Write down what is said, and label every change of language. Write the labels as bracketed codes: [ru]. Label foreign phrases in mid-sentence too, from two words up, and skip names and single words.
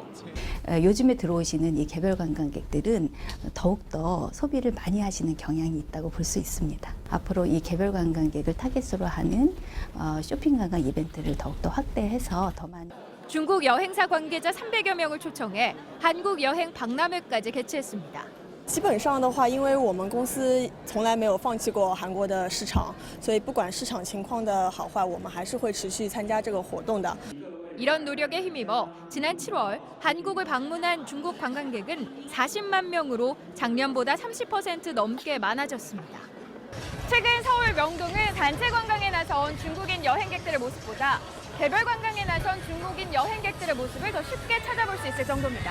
[ko] 요즘에 들어오시는 이 개별 관광객들은 더욱더 소비를 많이 하시는 경향이 있다고 볼 수 있습니다. 앞으로 이 개별 관광객을 타겟으로 하는 쇼핑 관광 이벤트를 더욱더 확대해서 더 많은 중국 여행사 관계자 300여 명을 초청해 한국 여행 박람회까지 개최했습니다. [zh] 基本上的话，因为我们公司从来没有放弃过韩国的市场，所以不管市场情况的好坏，我们还是会持续参加这个活动的。 [ko] 이런 노력에 힘입어 지난 7월 한국을 방문한 중국 관광객은 40만 명으로 작년보다 30% 넘게 많아졌습니다. 최근 서울 명동은 단체 관광에 나선 중국인 여행객들의 모습보다 개별 관광에 나선 중국인 여행객들의 모습을 더 쉽게 찾아볼 수 있을 정도입니다.